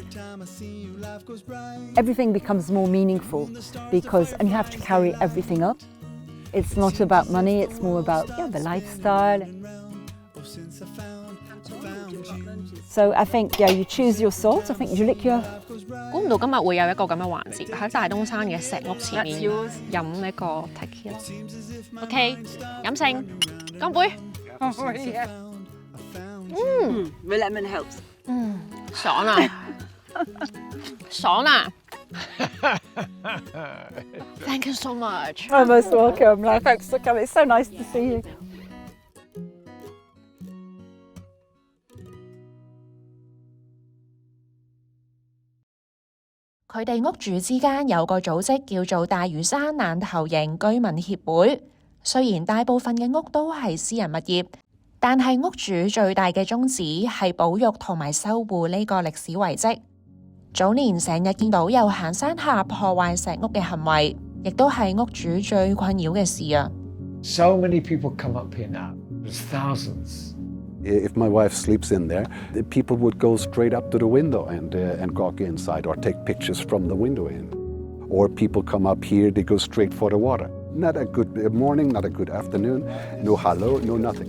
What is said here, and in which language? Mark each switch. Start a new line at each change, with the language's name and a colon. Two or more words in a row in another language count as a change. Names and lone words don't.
English: Everything becomes more meaningful and you have to carry everything up. It's not about money, it's more about the lifestyle. So I think you choose your salt. I think you lick your.
Cantonese: 估唔到今日會有一個咁嘅環節喺大東山嘅石屋前面飲呢個 Tequila。OK， 飲勝，乾杯。
English: The lemon helps.
Cantonese: 爽啊！爽啊 ！
English: Thank you so much. Oh, most welcome. Thanks for coming. It's so nice to see you.
Cantonese: 佢哋屋主之間有個組織叫做大嶼山爛頭營居民協會。雖然大部分嘅屋都係私人物業，但係屋主最大嘅宗旨係保育同埋修護呢個歷史遺跡。早年成日見到有行山客破壞石屋嘅行為，亦都係屋主最困擾嘅事啊。
English: So many people come up here now. There's thousands. If my wife sleeps in there, the people would go straight up to the window and gawk inside or take pictures from the window in. Or people come up here, they go straight for the water. Not a good morning, not a good afternoon, no hello, no nothing.